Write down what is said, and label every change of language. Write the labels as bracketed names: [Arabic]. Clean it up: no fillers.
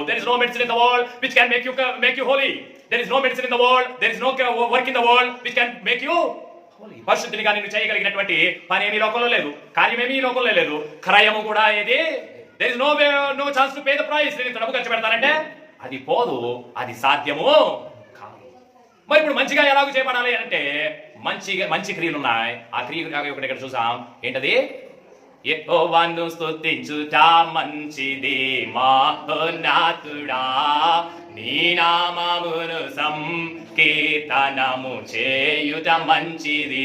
[English] There is no medicine in the world which can make you holy. There is no medicine in the world, there is no work in the world which can make you holy. [Telugu] పరిశుద్ధిగా నిన్ను చేయగలిగినటువంటి పని ఏమీ లోకంలో లేదు, కార్యమేమీ ఈ లోకంలో లేదు, క్రయము కూడా ఏది. [English] There is no chance to pay the price. [Telugu] నేను డబ్బు ఖర్చు పెడతానంటే అది పోదు, అది సాధ్యము కాదు. మరి ఇప్పుడు మంచిగా ఎలాగో చేయబడాలి అంటే మంచి క్రియలు ఉన్నాయి. ఆ క్రియ ఒకటి ఇక్కడ చూసాం. ఏంటది? యెహోవాను స్తుతించుట మంచిది మహోన్నతుడా, నీ నామమును సంకీర్తనము చేయుట మంచిది.